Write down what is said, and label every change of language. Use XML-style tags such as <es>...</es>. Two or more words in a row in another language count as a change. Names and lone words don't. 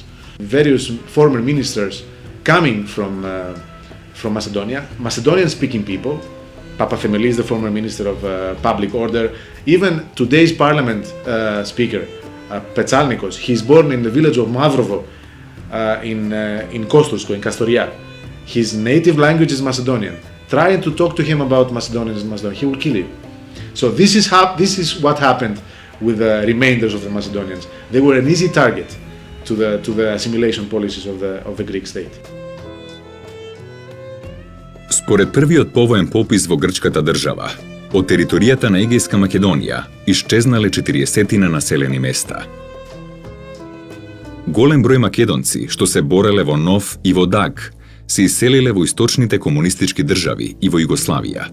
<en>Various former ministers coming from Macedonia, Macedonian-speaking people, Papathemelis, the former minister of public order, even today's parliament speaker, Petsalnikos, he's born in the village of Mavrovo in Kostursko, in Kastoria. His native language is Macedonian. Try to talk to him about Macedonians and Macedonia, he will kill you. So this is what happened with the remainders of the Macedonians. They were an easy target to the assimilation policies of the Greek state.</en> <mk>Според првиот повоен попис во грчката држава, од територијата на Егејска Македонија исчезнале 40 населени места. Голем број македонци што се бореле во Нов и во Даг се иселиле во источните комунистички држави и во Југославија.</mk>